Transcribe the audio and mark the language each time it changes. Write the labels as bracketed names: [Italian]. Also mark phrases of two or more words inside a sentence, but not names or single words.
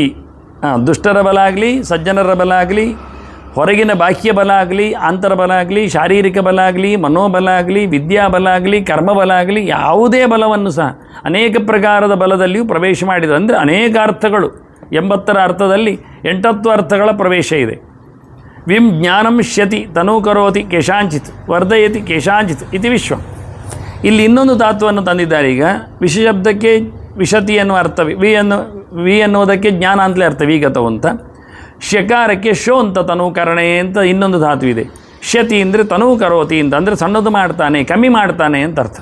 [Kannada] ದುಷ್ಟರ ಬಲ ಆಗಲಿ, ಸಜ್ಜನರ ಬಲ ಆಗಲಿ, ಹೊರಗಿನ ಬಾಹ್ಯ ಬಲ ಆಗಲಿ, ಆಂತರ ಬಲ ಆಗಲಿ, ಶಾರೀರಿಕ ಬಲ ಆಗಲಿ, ಮನೋಬಲ ಆಗಲಿ, ವಿದ್ಯಾಬಲ ಆಗಲಿ, ಕರ್ಮಬಲ ಆಗಲಿ, ಯಾವುದೇ ಬಲವನ್ನು ಸಹ ಅನೇಕ ಪ್ರಕಾರದ ಬಲದಲ್ಲಿಯೂ ಪ್ರವೇಶ ಮಾಡಿದ. ಅಂದರೆ ಅನೇಕ ಅರ್ಥಗಳು, 80ರ ಅರ್ಥದಲ್ಲಿ 8 ಅರ್ಥಗಳ ಪ್ರವೇಶ ಇದೆ. [Sanskrit] ವಿಂ ಜ್ಞಾನಂ ಶ್ಯತಿ ತನೂ ಕರೋತಿ ಕೇಶಾಂಚಿತ್ ವರ್ಧಯತಿ ಕೇಶಾಂಚಿತ್ ಇತಿ ವಿಶ್ವಂ. [Kannada] ಇಲ್ಲಿ ಇನ್ನೊಂದು ಧಾತುವನ್ನು ತಂದಿದ್ದಾರೆ. ಈಗ ವಿಷಶಬ್ದಕ್ಕೆ ವಿಶತಿ ಎನ್ನುವ ಅರ್ಥ, ವಿ ಎನ್ನುವುದಕ್ಕೆ ಜ್ಞಾನ ಅಂತಲೇ ಅರ್ಥ, ವಿಗತವು ಅಂತ. ಶಕಾರಕ್ಕೆ ಶೋ ಅಂತ ತನೂಕರಣೆ ಅಂತ ಇನ್ನೊಂದು ಧಾತು ಇದೆ. ಶ್ಯತಿ ಅಂದರೆ [Sanskrit] ತನೂ ಕರೋತಿ [Kannada] ಅಂತ, ಅಂದರೆ ಸಣ್ಣದು ಮಾಡ್ತಾನೆ, ಕಮ್ಮಿ ಮಾಡ್ತಾನೆ ಅಂತ ಅರ್ಥ.